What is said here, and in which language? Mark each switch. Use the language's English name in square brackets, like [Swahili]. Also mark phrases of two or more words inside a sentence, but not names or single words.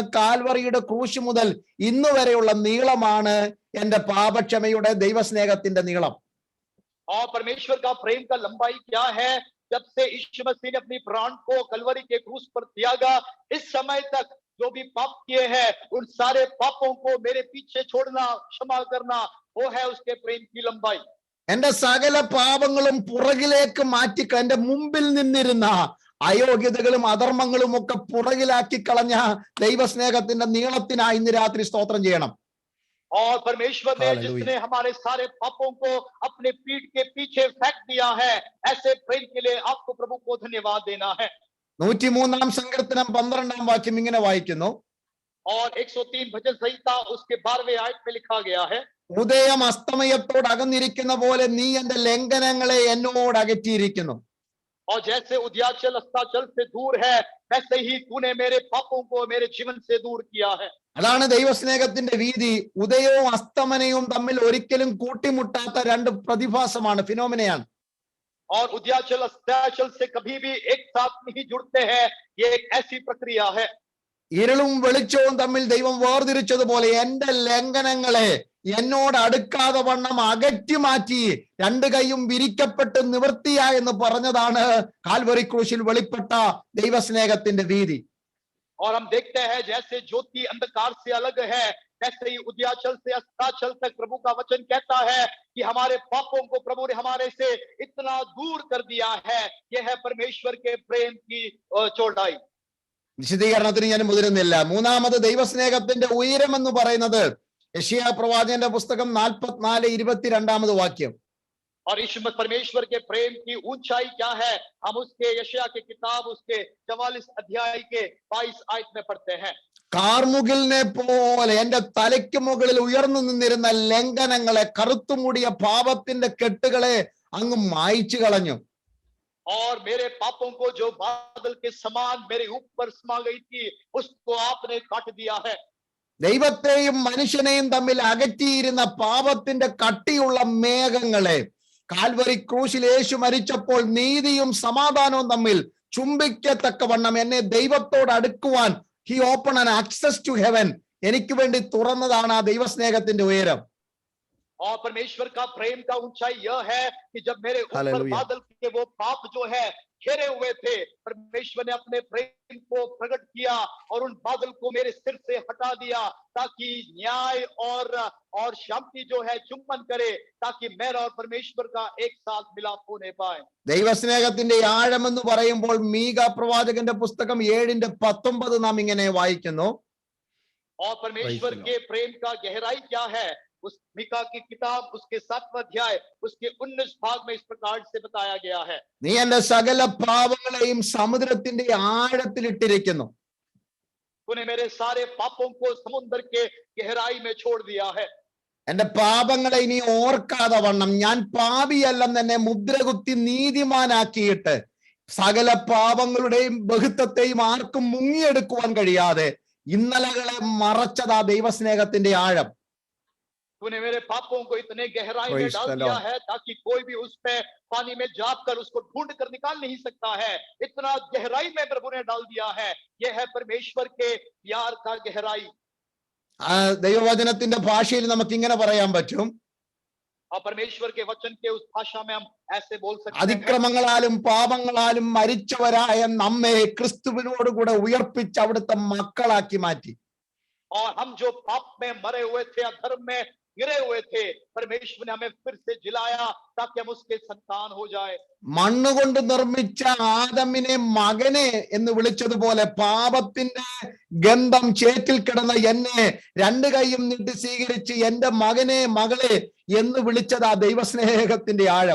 [Malayalam] കാൽവറിയുടെ ക്രൂശ് മുതൽ ഇന്ന് വരെയുള്ള നീളമാണ് എന്റെ പാപക്ഷമയുടെ ദൈവസ്നേഹത്തിന്റെ നീളം. [Hindi] और परमेश्वर का प्रेम का लंबाई क्या है? जब से यीशु मसीह ने अपनी प्राण को कलवरी के क्रूस पर त्यागा, इस समय तक जो भी पाप किए हैं उन सारे पापों को मेरे पीछे छोड़ना, क्षमा करना, वो है उसके प्रेम की लंबाई. [Malayalam] എന്റെ സകല പാപങ്ങളും പുറകിലേക്ക് മാറ്റി എന്റെ മുമ്പിൽ നിന്നിരുന്ന അയോഗ്യതകളും അധർമ്മങ്ങളും ഒക്കെ പുറകിലാക്കി കളഞ്ഞ ദൈവസ്നേഹത്തിന്റെ നീളത്തിനായി ഇന്ന് രാത്രി സ്തോത്രം ചെയ്യണം. [Hindi] और परमेश्वर ने जिसने हमारे सारे पापों को अपने पीठ के पीछे फेंक दिया है, ऐसे प्रेम के लिए आपको प्रभु को धन्यवाद देना है. [Malayalam] 103 സങ്കീർത്തനം 12 വാക്യം ഇങ്ങനെ വായിക്കുന്നു. [Hindi] और 103 भजन संहिता उसके 12वें आयत में लिखा गया है, [Malayalam] ഉദയം അസ്തമയത്തോട് അകന്നിരിക്കുന്ന പോലെ നീ എന്റെ ലംഘനങ്ങളെ എന്നോട് അകറ്റിയിരിക്കുന്നു. [Hindi] और जैसे उदयाचल अस्ताचल से दूर है, वैसे ही तूने मेरे पापों को मेरे जीवन से दूर किया है. [Malayalam] അതാണ് ദൈവസ്നേഹത്തിന്റെ വീതി. ഉദയവും അസ്തമനവും തമ്മിൽ ഒരിക്കലും കൂട്ടിമുട്ടാത്ത രണ്ട് പ്രതിഭാസമാണ്, ഫിനോമിനയാണ്. [Hindi] और उदयाचल अस्ताचल से कभी भी एक साथ नहीं जुड़ते हैं, ये एक ऐसी प्रक्रिया है. [Malayalam] ഇരുളും വെളിച്ചവും തമ്മിൽ ദൈവം വേർതിരിച്ചതുപോലെ എന്റെ ലംഘനങ്ങളെ എന്നോട് അടുക്കാതെ വണ്ണം അകറ്റി മാറ്റി രണ്ട് കൈയും വിരിക്കപ്പെട്ട് നിവൃത്തിയാ എന്ന് പറഞ്ഞതാണ് കാൽവരി ക്രൂശിൽ വെളിപ്പെട്ട ദൈവസ്നേഹത്തിന്റെ വീതി. [Hindi] और हम देखते हैं जैसे ज्योति अंधकार से अलग है, वैसे ही उदयाचल से अस्ताचल तक प्रभु का वचन कहता है कि हमारे पापों को प्रभु ने हमारे से इतना दूर कर दिया है। यह है परमेश्वर के प्रेम की चौड़ाई। [Malayalam] വിശദീകരണത്തിന് ഞാൻ മുതിരുന്നില്ല. മൂന്നാമത് ദൈവസ്നേഹത്തിന്റെ ഉയരം എന്ന് പറയുന്നത് യെശയ്യാ പ്രവാചകന്റെ പുസ്തകം 44:22 വാക്യം. [Hindi] और यीशु परमेश्वर के प्रेम की ऊंचाई क्या है, हम उसके यशायाह की किताब उसके 44 अध्याय के 22 आयत में पढ़ते हैं। [Malayalam] കാർമുകിലിനെ പോലെ എന്റെ തലയ്ക്ക് മുകളിൽ ഉയർന്നു നിന്നിരുന്ന ലംഘനങ്ങളെ, കറുത്തുമൂടിയ പാപത്തിന്റെ കെട്ടുകളെ അങ്ങ് മായ്ച്ചു കളഞ്ഞു. [Hindi] और मेरे पापों को जो बादल के समान मेरे ऊपर समा गई थी, उसको आपने काट दिया है। [Malayalam] ദൈവത്തെയും മനുഷ്യനെയും തമ്മിൽ അകറ്റിയിരുന്ന പാപത്തിന്റെ കട്ടിയുള്ള മേഘങ്ങളെ കാൽവരി ക്രൂശിൽ യേശു മരിച്ചപ്പോൾ നീതിയും സമാധാനവും തമ്മിൽ ചുംബിക്കത്തക്കവണ്ണം എന്നെ ദൈവത്തോട് അടുക്കുവാൻ [English] he open an access to heaven [Malayalam] എനിക്ക് വേണ്ടി തുറന്നതാണ് ആ ദൈവസ്നേഹത്തിന്റെ ഉയരം. [Hindi] और परमेश्वर का प्रेम का ऊंचाई यह है कि जब मेरे ऊपर बादल के वो पाप जो है घेरे हुए थे, परमेश्वर ने अपने प्रेम को प्रकट किया और उन बादल को मेरे सिर से हटा दिया, ताकि न्याय और शांति जो है चुंबन करे, ताकि मेरा और परमेश्वर का एक साथ मिलाप होने पाए। [Malayalam] ദൈവസ്നേഹത്തിന്റെ ആഴം എന്ന് പറയുമ്പോൾ മീക പ്രവാചകന്റെ പുസ്തകം 7:19 നാം ഇങ്ങനെ വായിക്കുന്നു. [Hindi] और परमेश्वर के प्रेम का गहराई क्या है, उस मीका की किताब उसके 7वां अध्याय उसके 19 भाग में इस प्रकार से बताया गया है। [Malayalam] നീ എന്റെ സകല പാപങ്ങളെയും സമുദ്രത്തിന്റെ ആഴത്തിൽ ഇട്ടിരിക്കുന്നു. [Hindi] तूने मेरे सारे पापों को समुद्र के गहराई में छोड़ दिया है। [Malayalam] എന്റെ പാപങ്ങളെ ഇനി ഓർക്കാതെ വണ്ണം ഞാൻ പാപിയല്ലെന്ന് എന്നെ മുദ്രകുത്തി നീതിമാനാക്കിയിട്ട് സകല പാപങ്ങളുടെയും ബഹുത്വത്തെയും ആർക്കും മുങ്ങിയെടുക്കുവാൻ കഴിയാതെ ഇന്നലകളെ മറച്ചതാ ദൈവസ്നേഹത്തിന്റെ ആഴം. [Hindi] तूने मेरे पापों को इतने गहराई में डाल दिया है ताकि कोई भी उस पे पानी में जाप कर उसको ढूंढ कर निकाल नहीं सकता है। इतना गहराई में प्रभु ने डाल दिया है। यह है परमेश्वर के प्यार का गहराई। [Malayalam] ദൈവവചനത്തിന്റെ ഭാഷയിൽ നമുക്ക് ഇങ്ങനെ പറയാൻ പറ്റും, [Hindi] और परमेश्वर के वचन के उस भाषा में हम ऐसे बोल सकते हैं, [Malayalam] അതിക്രമങ്ങളാലും പാപങ്ങളാലും മരിച്ചവരായ നമ്മെ ക്രിസ്തുവിനോട് കൂടെ ഉയർപ്പിച്ച് അവിടുത്തെ മക്കളാക്കി മാറ്റി. [Hindi] और हम जो पाप में मरे हुए थे, अधर्म में गिरे हुए थे, परमेश्वर ने हमें फिर से जिलाया ताकि हम उसके संतान हो जाए। [Malayalam] മണ്ണുകൊണ്ട് നിർമ്മിച്ച ആദമിനെ മകനെ എന്ന് വിളിച്ചതുപോലെ പാപത്തിന്റെ ഗന്ധം ചേറ്റിൽ കിടന്ന എന്നെ രണ്ട് കൈയും നീട്ടി സ്വീകരിച്ച് എന്റെ മകനെ മകളെ എന്ന് വിളിച്ചത് ആ ദൈവസ്നേഹത്തിന്റെ ആഴം.